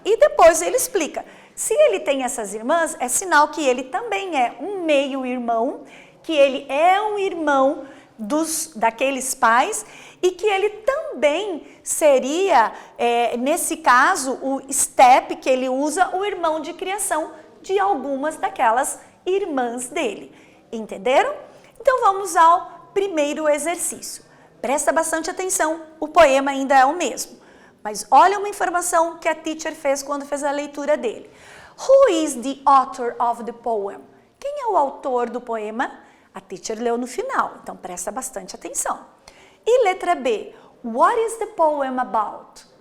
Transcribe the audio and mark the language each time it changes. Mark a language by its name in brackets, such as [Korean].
[Portuguese] E depois ele explica, se ele tem essas irmãs, é sinal que ele também é um meio-irmão, que ele é um irmão daqueles pais e que ele também seria, nesse caso, o step que ele usa, o irmão de criação de algumas daquelas irmãs dele. Entenderam? Então vamos ao primeiro exercício. Presta bastante atenção, o poema ainda é o mesmo. Mas olha uma informação que a teacher fez quando fez a leitura dele. [English] Who is the author of the poem? [Portuguese] Quem é o autor do poema? A teacher leu no final, então presta bastante atenção. E letra B, [English] what is the poem about?